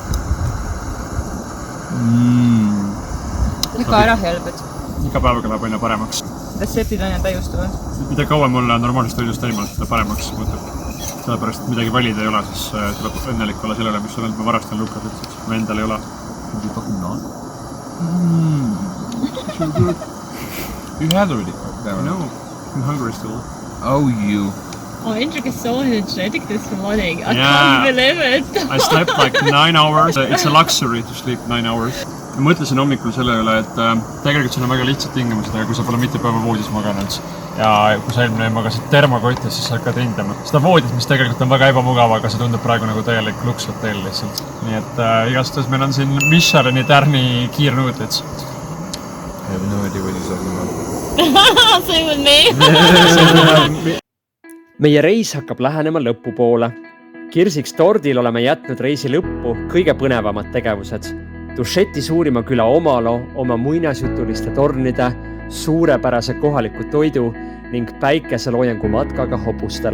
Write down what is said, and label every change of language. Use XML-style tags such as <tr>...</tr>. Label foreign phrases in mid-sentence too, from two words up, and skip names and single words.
<et>Ikka ära helbed. Iga päevaga läheb aina paremaks. Retseptid aina täiustuvad. Mida kauem olla normaalsest toidust eemal, seda paremaks muutub. Sellepärast, et midagi valida ei ole, siis tuleb õnnelik olla sellele, mis sul ma varast on Lukas ütles. Ma endal ei ole.</et> <en>You had already. No, I'm hungry still. Oh, you. Oh, Hendrik is so energetic this morning. I Yeah. can't believe it. I slept like 9 hours. It's a luxury to sleep 9 hours.</en> <et>Ma mõtlesin hommikul selle üle, et tegelikult siin on väga lihtsad tingimused, aga kui sa pole mitte päeva voodis maganud ja kui sa eelmine magasid termokotis, siis sa hakkad hindama seda voodis, mis tegelikult on väga ebamugav, aga see tundub praegu nagu täielik lukshotell lihtsalt. Nii et igastahes meil on siin Michelini tärni kiirnuudlid.</et> <en>I have no idea what you're talking about. Same with me.</en> <et>Meie reis hakkab lähenema lõpupoole. Kirsiks tordil oleme jätnud reisi lõppu kõige põnevamad tegevused. Dušeti suurima küla Omalo oma muinasjutuliste tornide, suurepärase kohaliku toidu ning päikeseloojangu matkaga hobustel.</et>